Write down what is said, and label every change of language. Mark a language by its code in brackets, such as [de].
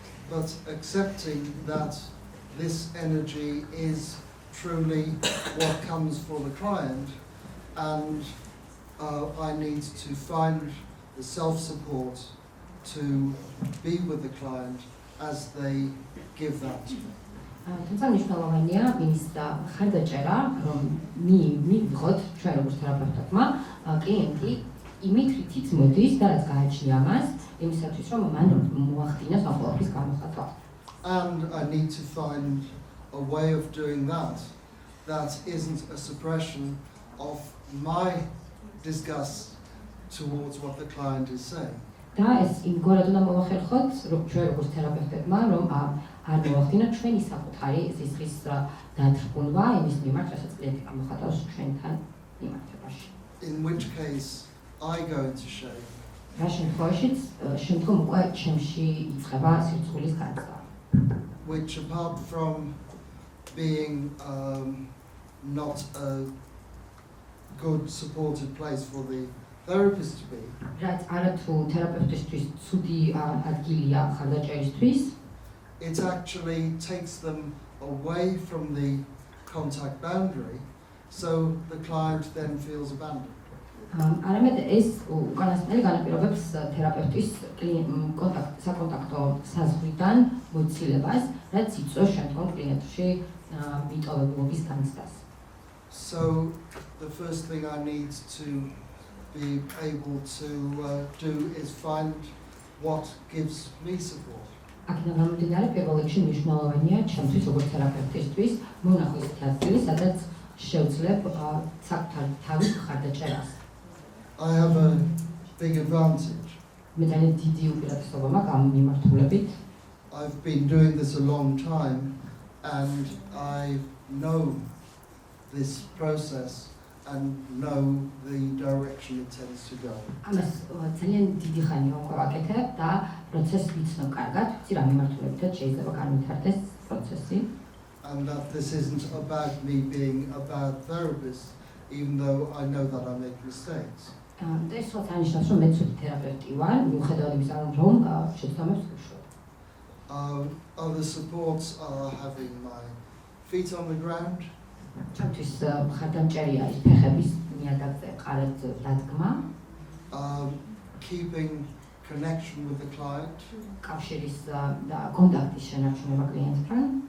[en] But accepting that this energy is truly what comes for the client, and I need to find the self-support to be with the client as they give that to me. [ka] თუმცა მნიშვნელოვანია ის და ხარდაჭერა, რომ მივიღოთ ჩვენ როგორც თერაპევტებმა კლიენტი იმით რითიც მოდის და რაც გააჩნია მას, იმისათვის რომ მან მოახდინოს ამ ყველაფრის გამოხატვა. [en] And I need to find a way of doing that that isn't a suppression of my disgust towards what the client is saying. [ka] და ეს იმგვარად უნდა მოვახერხოთ, რომ ჩვენ როგორც თერაპევტებმა, რომ არ მოვახდინოთ ჩვენი საკუთარი ზისხის დათრგუნვა იმის მიმართ, რასაც კლიენტი გამოხატავს ჩვენთან მიმართებაში. [en] In which case I go into shame. [ka] რა შემთხვევაშიც შემდგომ უკვე ჩემში იწყება სირცხვილის განცდა. [en] Which apart from being not a good supported place for the therapist to be. [ka] რაც არათუ თერაპევტისთვის ცუდი ადგილია ხარდაჭერისთვის. [en] It actually takes them away from the contact boundary, so the client then feels abandoned. [ka] არამედ ეს უკანასკნელი განაპირობებს თერაპევტის საკონტაქტო საზღვრიდან მოცილებას, რაც იწვევს შემდგომ კლიენტში მიტოვებულობის განცდას. [en] So the first thing I need to be able to do is find what gives me support. [ka] აქედან გამომდინარე, პირველ რიგში მნიშვნელოვანია ჩემთვის როგორც თერაპევტისთვის მონახო ისეთი ადგილი, სადაც შევძლებ საკუთარ თავის ხარდაჭერას. [en] I have big advantage. [ka] მე ძალიან დიდი უპირატესობა მაქვს ამ მიმართულებით. [en] I've been doing this a long time and I know this process and know the direction it tends to go. [ka] ამას ძალიან დიდი ხანია ვაკეთებ და პროცესს ვიცნობ კარგად, ვიცი რა მიმართულებითაც შეიძლება განვითარდეს პროცესი. [en] And that this isn't about me being a bad therapist, even though I know that I make mistakes. [ka] და ეს რაც ანიშნავს, რომ მე ცუდი თერაპევტი ვარ, მიუხედავად იმისა, რომ შეცდომებს ვუშვებ. [en] Other supports are having my feet on the ground. [ka] ჩემთვის ხარდამჭერია ის ფეხების ნიადაგზე ყარეთ დადგმა. [en] Keeping connection with the client. [ka] კავშირის და კონტაქტის შენარჩუნება კლიენტთან.